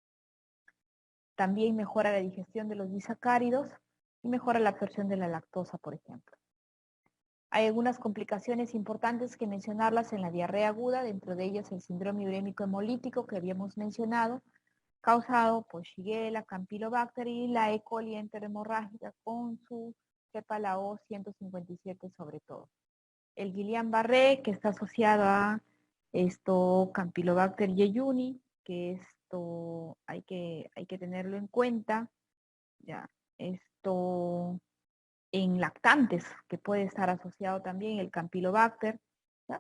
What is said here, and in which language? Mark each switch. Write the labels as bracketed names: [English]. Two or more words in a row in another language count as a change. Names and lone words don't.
[Spanish] También mejora la digestión de los disacáridos y mejora la absorción de la lactosa, por ejemplo. Hay algunas complicaciones importantes que mencionarlas en la diarrea aguda, dentro de ellas el síndrome urémico hemolítico que habíamos mencionado, causado por Shigella, Campylobacter y la E. coli enterohemorrágica con su cepa la O157 sobre todo. El Guillain-Barré, que está asociado a Campylobacter jejuni, que esto hay que tenerlo en cuenta, ya, en lactantes, que puede estar asociado también el Campylobacter, ¿ya?